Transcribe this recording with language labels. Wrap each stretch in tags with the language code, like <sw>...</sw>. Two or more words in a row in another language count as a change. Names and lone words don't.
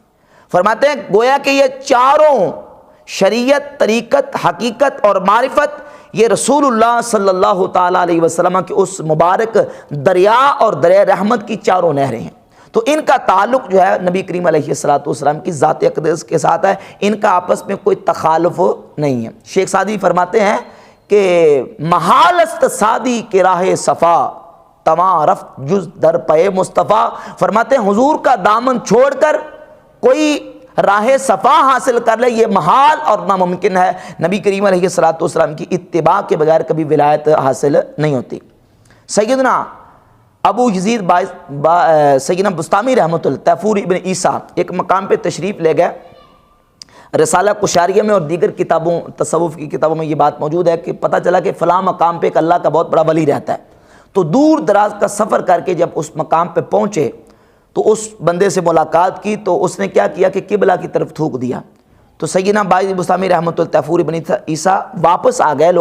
<ur>فرماتے ہیں گویا کہ یہ چاروں شریعت، طریقت، حقیقت اور معرفت یہ رسول اللہ</ur> <ar>صلی اللہ تعالیٰ علیہ وسلم</ar> <ur>کی اس مبارک دریا اور دریا رحمت کی چاروں نہریں ہیں، تو ان کا تعلق جو ہے نبی کریم</ur> <ar>علیہ الصلوۃ والسلام</ar> <ur>کی ذات اقدس کے ساتھ ہے، ان کا آپس میں کوئی تخالف نہیں ہے۔ شیخ سعدی فرماتے ہیں کہ</ur> <fa>محال است سعدی کے راہ صفا تواں رفت جز در پے مصطفیٰ،</fa> <ur>فرماتے ہیں حضور کا دامن چھوڑ کر کوئی راہ صفا حاصل کر لے یہ محال اور ناممکن ہے، نبی کریم</ur> <ar>علیہ الصلوۃ والسلام</ar> <ur>کی اتباع کے بغیر کبھی ولایت حاصل نہیں ہوتی۔ سیدنا ابو یزید سیدنا بسطامی</ur> <ar>رحمۃ اللہ</ar> <ur>تیفور ابن عیسیٰ ایک مقام پہ تشریف لے گئے، رسالہ قشاریہ میں اور دیگر کتابوں تصوف کی کتابوں میں یہ بات موجود ہے کہ پتہ چلا کہ فلاں مقام پہ ایک اللہ کا بہت بڑا ولی رہتا ہے، تو دور دراز کا سفر کر کے جب اس مقام پہ پہنچے تو اس بندے سے ملاقات کی، تو اس نے کیا کیا کہ قبلہ کی طرف تھوک دیا، تو سیدنا بائی بسطامی</ur> <ar>رحمۃ اللہ</ar> <ur>تیفور ابن عیسیٰ واپس آ گئے۔</ur>